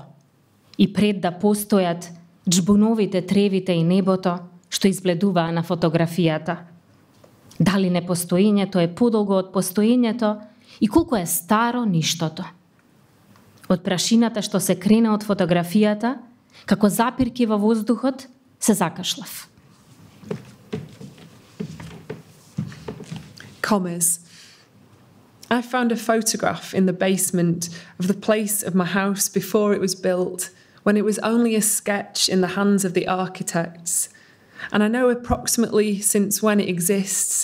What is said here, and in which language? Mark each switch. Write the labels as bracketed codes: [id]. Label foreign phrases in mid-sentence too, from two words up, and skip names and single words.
[mk] И пред да постојат џбуновите, тревите и небото што избледуваа на фотографијата. Дали непостоењето е подолго од постоењето и колку е старо ништото. Од прашината што се крена од фотографијата, како запирки во воздухот, се закашлав. [en] Commas. I found a photograph in the basement of the place of my house before it was built, when it was only a sketch in the hands of the architects. And I know approximately since when it exists.